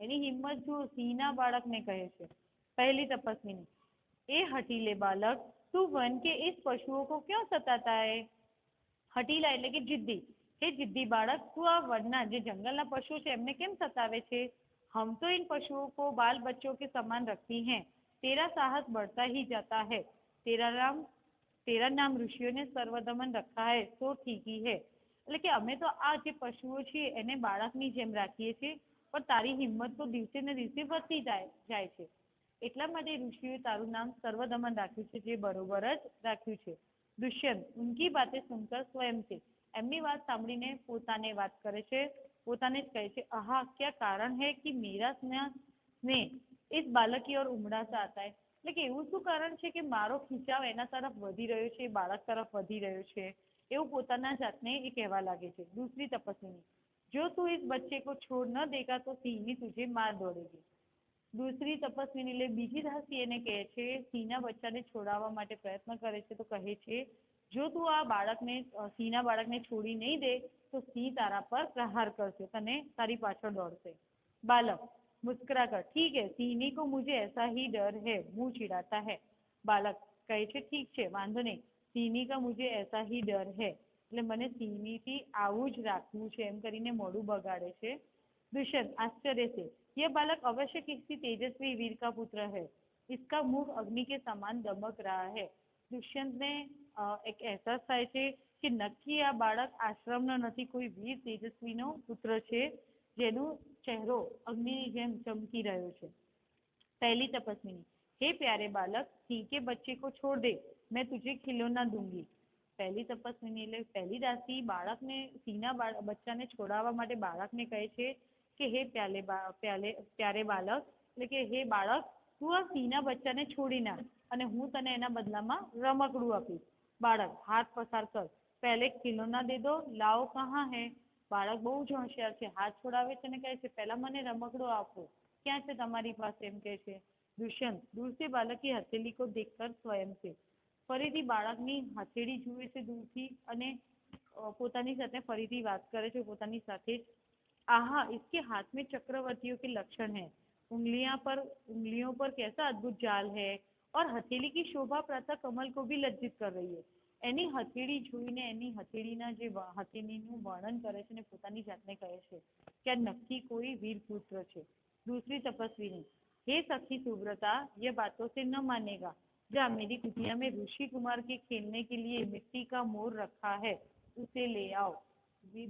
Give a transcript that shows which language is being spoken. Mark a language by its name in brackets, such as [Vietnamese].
[Gujarati] એની હિંમત જો સિંહના બાળકને કહે છે. પહેલી તપસ્વીની, [Hindi] એ હઠીલે બાલક, तू वन के इस पशुओं को क्यों सताता है? [Gujarati] હઠીલા એટલે કે जिद्दी. [Hindi] हे जिद्दी बालक, तू [Gujarati] आ वनना જે જંગલના પશુ છે એમને કેમ સતાવે છે? [Hindi] हम तो इन पशुओं को बाल बच्चों के समान रखती हैं. तेरा साहस बढ़ता ही जाता है. तेरा नाम ऋषियों ने सर्वदमन रखा है तो ठीक ही है. [Gujarati] એટલે કે અમે તો આ જે પશુઓ છે એને બાળકની જેમ રાખીએ છીએ, પણ તારી હિંમત તો દિવસે ને દિવસે વધતી જાય છે. એટલા માટે ઋષિઓએ તારું નામ સર્વદમન રાખ્યું છે, જે બરોબર જ રાખ્યું છે. [Hindi] દુષ્યંત ઉનકી બાતે સુનકર સ્વયં से, [Gujarati] એમની વાત સાંભળીને પોતાને વાત કરે છે, પોતાને જ કહે છે, [Hindi] આહા क्या कारण है कि मेरा स्नेह इस बालक की ओर उमड़ा सा आता है. [Gujarati] એટલે કે એવું શું કારણ છે કે મારો ખીચાવ એના તરફ વધી રહ્યો છે, બાળક તરફ વધી રહ્યો છે, એવું પોતાના જાતને એ કહેવા લાગે છે. [Hindi] दूसरी तपस्विनी, जो तू इस बच्चे को छोड़ न देगा तो सिंह तुझे मार दौड़ेगी. [Gujarati] दूसरी तपस्विनी એટલે બીજી દાસી એને કહે છે, સિંહના બચ્ચાને છોડાવવા માટે પ્રયત્ન કરે છે તો કહે છે, જો તું આ બાળકને, સિંહના બાળકને છોડી નહીં દે તો સિંહ તારા પર પ્રહાર કરશે, તને તારી પાછળ દોડશે. [Hindi] बालक मुस्कुरा कर, ठीक है सिंहनी को मुझे ऐसा ही डर है, मुंह चिढ़ाता है. [Gujarati] बालक કહે છે, ઠીક છે વાંધો નહીં, [Hindi] સિંહની કા મુझे ऐसा ही डर है, [Gujarati] એટલે મને સિંહનીથી આવું જ રાખવું છે એમ કરીને મોઢું બગાડે છે. [Hindi] दुष्यंत आश्चर्य से, यह बालक अवश्य किसी तेजस्वी वीर का पुत्र है। इसका मुख अग्नि के समान दमक रहा है। [Gujarati] દુષ્યંતને એક અહેસાસ થાય છે કે નક્કી આ બાળક આશ્રમનો નથી, કોઈ વીર તેજસ્વીનો પુત્ર છે જેનો ચહેરો અગ્નિની જેમ ચમકી રહ્યો છે। [Hindi] पहली तपस्विनी, हे प्यारे बालक, सिंह के बच्चे को छोड़ दे, मैं तुझे खिलौना दूंगी। [Gujarati] પહેલી તપસ્વીની એટલે પહેલી દાસી બાળકને સિંહના બચ્ચાને છોડાવવા માટે બાળકને કહે છે કે [Hindi] હે પ્યારે બાલક, [Gujarati] એટલે કે હે બાળક, તું આ સિંહના બચ્ચાને છોડી નાખ અને હું તને એના બદલામાં રમકડું આપીશ। [Hindi] બાળક, હાથ પસાર કર, પહેલે ખિલौना દે દો, લાવો કહા હે। [Gujarati] બાળક બહુ જ હોશિયાર છે, હાથ છોડાવે છે અને કહે છે પહેલા મને રમકડું આપો, ક્યાં છે તમારી પાસે, એમ કહે છે। [Hindi] दुष्यंत दूर से बालक की हथेली को देखकर स्वयं से, [Gujarati] ફરીથી બાળકની હથેળી જુએ છે દૂરથી અને પોતાની સાથે ફરીથી વાત કરે છે પોતાની સાથે જ। [Hindi] आहा, इसके हाथ में चक्रवर्तियों के लक्षण है, उंगलियों पर कैसा अद्भुत जाल है और हथेली की शोभा प्रातः कमल को भी लज्जित कर रही है। [Gujarati] એની હથેળી જોઈને એની હથેળીના જે હથેળીનું વર્ણન કરે છે ને પોતાની જાતને કહે છે કે આ નક્કી કોઈ વીર પુત્ર છે। [Hindi] दूसरी तपस्वी ने, हे सखी सुव्रता, ये बातों से न मानेगा, जा मेरी कुटिया में ऋषि कुमार के खेलने के लिए मिट्टी का मोर रखा है, उसे ले आओ।